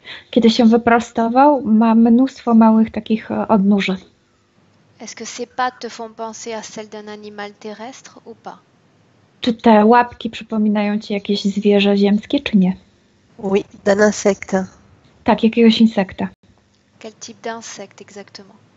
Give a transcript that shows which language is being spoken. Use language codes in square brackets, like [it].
[pl] Kiedy się wyprostował, ma mnóstwo małych takich odnóży. [fr] Est-ce que ces pattes te font penser à celles d'un animal terrestre ou pas? [pl] Czy te łapki przypominają ci jakieś zwierzę ziemskie, czy nie? [fr] Oui, d'un insecte. [pl] Tak, jakiegoś insekta. [fr] Quel type d'insecte exactement?